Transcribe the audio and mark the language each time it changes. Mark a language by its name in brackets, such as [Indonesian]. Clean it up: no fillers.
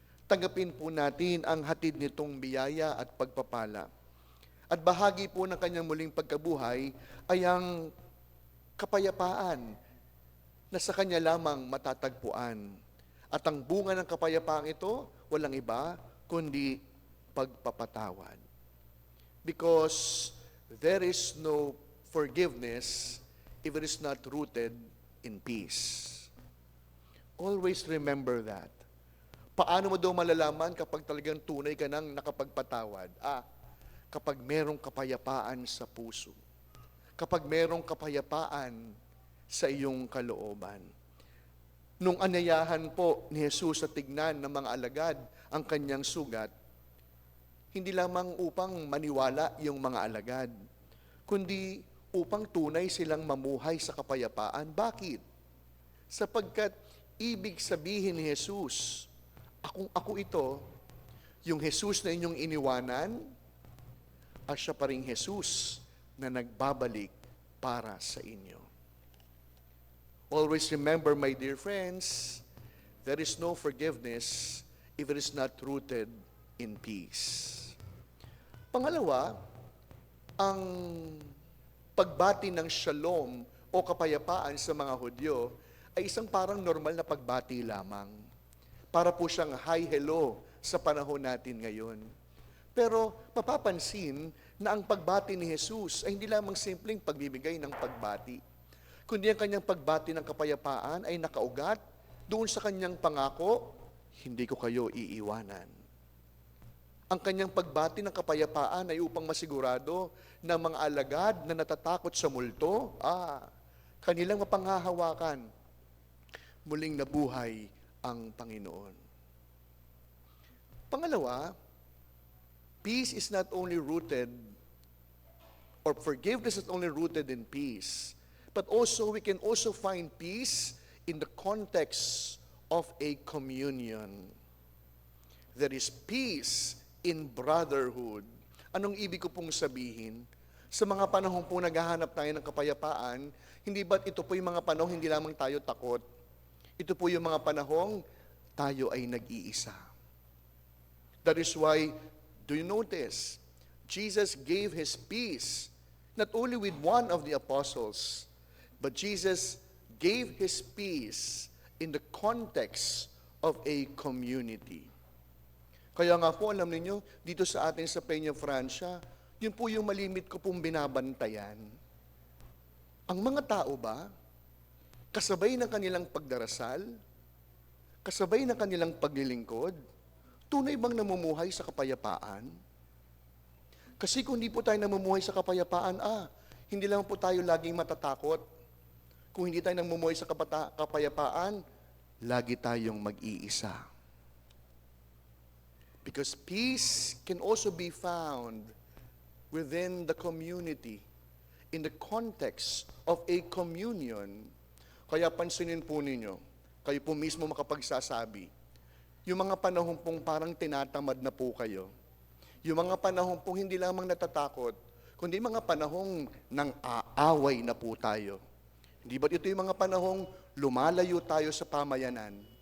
[Filipino] Tanggapin po natin ang hatid nitong biyaya at pagpapala. At bahagi po ng kanyang muling pagkabuhay ay ang kapayapaan na sa kanya lamang matatagpuan. At ang bunga ng kapayapaang ito, walang iba, kundi pagpapatawad. [English] Because there is no forgiveness if it is not rooted in peace. Always remember that. [Filipino] Paano mo daw malalaman kapag talagang tunay ka nang nakapagpatawad? Kapag merong kapayapaan sa puso. Kapag merong kapayapaan sa iyong kalooban. Nung anyayahan po ni Jesus sa tignan ng mga alagad ang kanyang sugat, hindi lamang upang maniwala yung mga alagad, kundi upang tunay silang mamuhay sa kapayapaan. Bakit? Sapagkat ibig sabihin ni Jesus, ako ito, yung Jesus na inyong iniwanan, at siya pa ring Jesus na nagbabalik para sa inyo. [English] Always remember, my dear friends, there is no forgiveness if it is not rooted in peace. [Filipino] Pangalawa, ang pagbati ng shalom o kapayapaan sa mga Hudyo ay isang parang normal na pagbati lamang. Para po siyang hi, hello sa panahon natin ngayon. Pero mapapansin na ang pagbati ni Jesus ay hindi lamang simpleng pagbibigay ng pagbati, kundi ang kanyang pagbati ng kapayapaan ay nakaugat doon sa kanyang pangako, hindi ko kayo iiwanan. Ang kanyang pagbati ng kapayapaan ay upang masigurado na mga alagad na natatakot sa multo, kanilang mapanghahawakan, muling nabuhay ang Panginoon. [English] Pangalawa, peace is not only rooted, or forgiveness is not only rooted in peace, but also we can also find peace in the context of a communion. There is peace in brotherhood. [Filipino] Anong ibig ko pong sabihin? Sa mga panahon po naghahanap tayo ng kapayapaan, hindi ba't ito po yung mga panahon hindi lamang tayo takot? Ito po yung mga panahong tayo ay nag-iisa. [English] That is why, do you notice, Jesus gave His peace not only with one of the apostles, but Jesus gave His peace in the context of a community. [Filipino] Kaya nga po, alam niyo dito sa atin sa Peña Francia, yun po yung malimit ko pong binabantayan. Ang mga tao ba, kasabay ng kanilang pagdarasal, kasabay ng kanilang paglilingkod, tunay bang namumuhay sa kapayapaan? Kasi kung hindi po tayo namumuhay sa kapayapaan, hindi lang po tayo laging matatakot. Kung hindi tayo namumuhay sa kapayapaan, lagi tayong mag-iisa. [English] Because peace can also be found within the community, in the context of a communion. [Filipino] Kaya pansinin po ninyo, kayo po mismo makapagsasabi, yung mga panahon pong parang tinatamad na po kayo, yung mga panahon pong hindi lamang natatakot, kundi mga panahong nang aaway na po tayo. Hindi ba't ito yung mga panahong lumalayo tayo sa pamayanan?